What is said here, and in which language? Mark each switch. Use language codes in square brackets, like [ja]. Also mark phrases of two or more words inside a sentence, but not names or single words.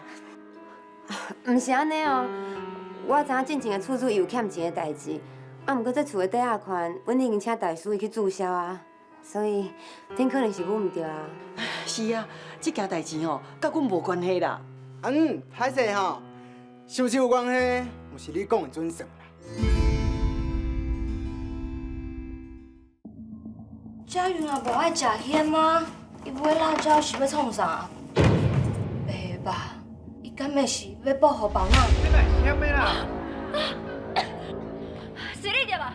[nan] 毋是安尼哦，我知影进前的厝主伊有欠钱的代志，毋过这厝的抵押款，阮已经请大师伊去注销啊，所以顶可能是阮毋对啊。是啊，这件代志吼，甲阮无关系啦。歹势吼，是不是有关系？毋是你讲的准算啦。佳云啊，无爱食鲜吗？伊买辣椒是要创啥？袂吧，伊敢会是要报互保娜？你来什么啦？是你对吧？